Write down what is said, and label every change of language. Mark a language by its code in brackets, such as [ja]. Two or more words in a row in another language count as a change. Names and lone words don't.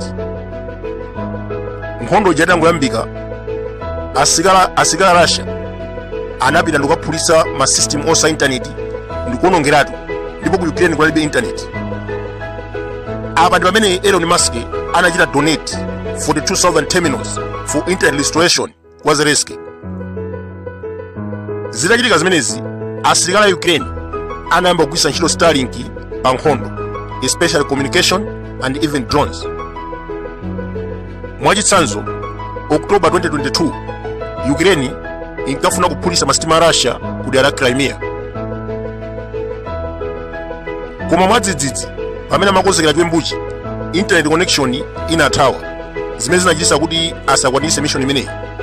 [ny] Nkhondo itangoyambika, asilikali Russia anapita ndikukaphulitsa ma system onse a internet ndikuonongeratu, ndipo ku Ukraine kunalibe internet. Apa ndi pamene Elon Musk anachita [en] donate 42,000 terminals for internet restoration [ny] kwa Zelensiky. Zitachitika zimenezi, asilikali a Ukraine anayamba kugwiritsa ntchito Starlink pa nkhondo, [en] especially communication and even drones. [ny] Mwachitsanzo, October 2022, Ukraine inkafuna kuphulitsa masitima a Russia ku dera la Crimea. Koma mwadzidzidzi pamene amakonzekera chiwembuchi, [en] internet connection [ny] inathawa, zimene zinachititsa kuti asakwaniritse mission imeneyi.